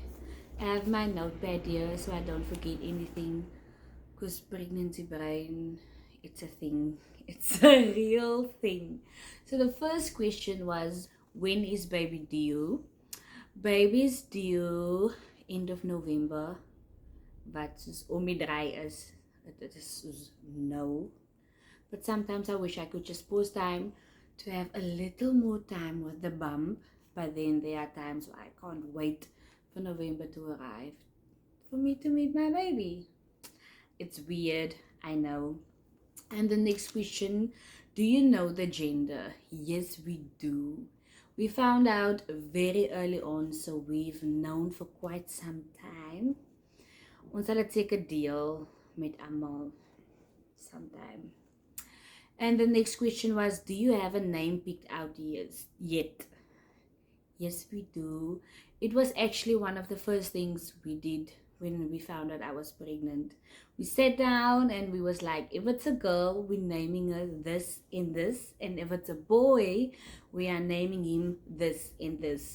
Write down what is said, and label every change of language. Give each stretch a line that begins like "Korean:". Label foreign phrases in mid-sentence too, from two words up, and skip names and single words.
English: I have my notepad here so I don't forget anything, because pregnancy brain, it's a thing. It's a real thing. So the first question was, When is baby due? Baby's due end of November.
Afrikaans: But soos om die draai is,
English: it is
Afrikaans: soos no.
English: But sometimes I wish I could just pause time to have a little more time with the bump. But then there are times where I can't wait for November to arrive for me to meet my baby. It's weird, I know. And the next question, do you know the gender? Yes, we do. We found out very early on, so we've known for quite some time.
Afrikaans: Ons sal dit seker deel met almal sometime.
English: And the next question was, do you have a name picked out yet? Yes, we do. It was actually one of the first things we did when we found out I was pregnant. We sat down and we was like, if it's a girl, we're naming her this and this, and if it's a boy, we are naming him this and this.